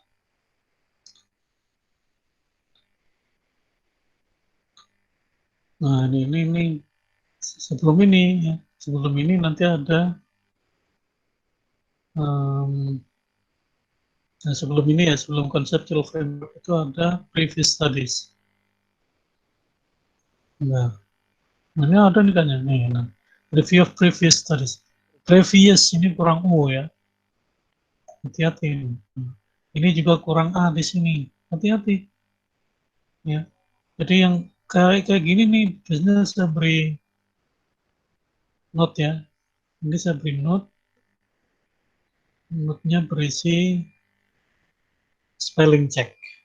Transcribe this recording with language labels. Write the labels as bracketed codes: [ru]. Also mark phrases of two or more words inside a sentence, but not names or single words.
[id] Nah, ini sebelum ini ya. Sebelum ini nanti ada nah, sebelum ini ya, sebelum [en] conceptual framework [id] itu ada [en] previous studies. [id] Nah, ini ada nih kayaknya nih. Nah, [en] review of previous studies. [id] Previous ini kurang U ya. Hati-hati. Ini juga kurang A di sini. Hati-hati. Ya. Jadi yang kayak gini nih, biasanya saya beri note ya. Ini saya beri note. Note-nya berisi [en] spelling check.